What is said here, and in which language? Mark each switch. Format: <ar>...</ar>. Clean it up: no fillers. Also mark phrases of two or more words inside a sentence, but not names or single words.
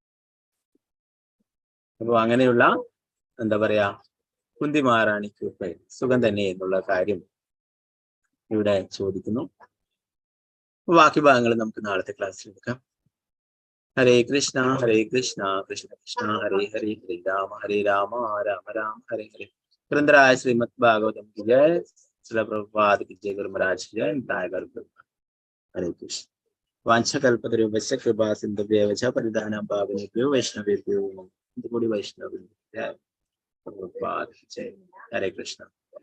<ml>അപ്പൊ അങ്ങനെയുള്ള എന്താ പറയാ കുന്തി മഹാറാണിക്ക് സുഖം തന്നെ എന്നുള്ള കാര്യം ഇവിടെ ചോദിക്കുന്നു. ബാക്കി ഭാഗങ്ങൾ നമുക്ക് നാളത്തെ ക്ലാസ്സിൽ എടുക്കാം. ഹരേ കൃഷ്ണ കൃഷ്ണ കൃഷ്ണ ഹരേ ഹരേ ഹരേ രാമ രാമ രാമ ഹരേ ഹരേ.</ml> <hi>ഗ്രന്ഥരായ ശ്രീമദ് ഭാഗവതം की जय. श्रील प्रभुपाद की जय. गुरु महाराज की जय. टाइगर हरे कृष्ण.</hi> <sa>वाञ्छकल्पतरुभ्यश्च कृपा सिन्धुभ्येव च परिधानं पावनेभ्यो वैष्णवेभ्यो नमो नमः.</sa> <hi>वैष्णव प्रभुपाद की जय. हरे कृष्ण.</hi>